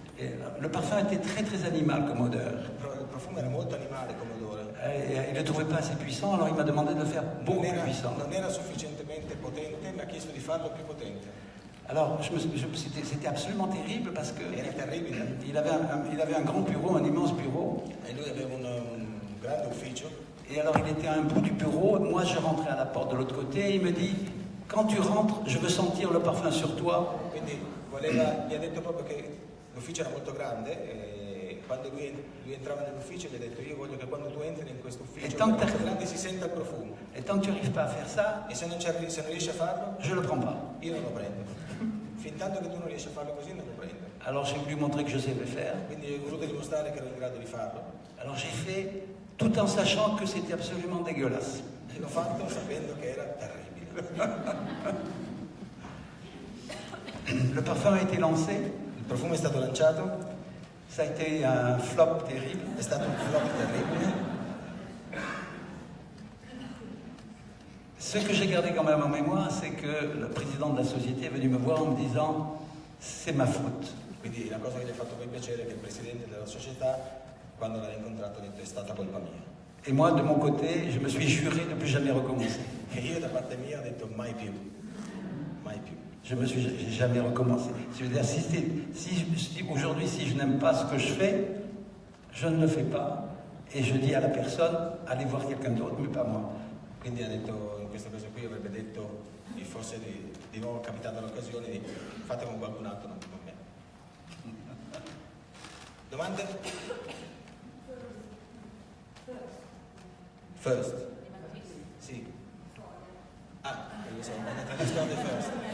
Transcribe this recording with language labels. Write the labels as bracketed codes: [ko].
[fr] Et le parfum était très très animal comme odeur. [it] Il profumo era molto animale come odore. [fr] Et il ne le trouvait pas assez puissant, alors il m'a demandé de le faire beaucoup plus puissant. [it] Non era sufficientemente potente, mi ha chiesto di farlo più potente. [fr] Alors c'était absolument terrible parce que [it] Era terribile. [fr] il avait un grand bureau, un immense bureau. [it] E lui aveva un grande ufficio. [fr] Et alors il était à un bout du bureau, moi je rentrais à la porte de l'autre côté, et il me dit, quand tu rentres, je veux sentir le parfum sur toi. [it] Quindi mi ha detto proprio che l'ufficio era molto grande e quando lui entrava nell'ufficio mi ha detto io voglio che quando tu entri in questo ufficio molto grande si senta il profumo. [fr] Et tant que tu n'arrives pas à faire ça, [it] E se non riesci a farlo, [fr] je ne le prends pas. [it] io non lo prendo. Fin tanto che tu non riesci a farlo così non lo prendo. [fr] Alors j'ai voulu montrer que je savais faire. [it] Quindi ho voluto dimostrare che ero in grado di farlo. [fr] Alors j'ai fait, tout en sachant que c'était absolument dégueulasse. [it] E l'ho fatto sapendo che era terribile. [fr] Le parfum a été lancé, [it] Il profumo è stato lanciato, [fr] ça a été un flop terrible. [it] è stato un flop terribile. [fr] Ce que j'ai gardé quand même en mémoire, c'est que le président de la société est venu me voir en me disant « c'est ma faute ». [it] Quindi la cosa che gli ha fatto poi piacere è che il presidente della società, quando l'ha incontrato, ha detto è stata colpa mia. [fr] Et moi, de mon côté, je me suis juré de plus jamais recommencer. [it] E io da parte mia ho detto mai più, mai più. [fr] J'ai jamais recommencé. Je veux dire, aujourd'hui, si je n'aime pas ce que je fais, je ne le fais pas. Et je dis à la personne, allez voir quelqu'un d'autre, mais pas moi. [it] Quindi ha detto, in questa cosa qui avrebbe detto, forse di nuovo è capitata l'occasione di fate con qualcun altro, non con me. Domande? First. Sì. Ah, io so, ma ne risponde first.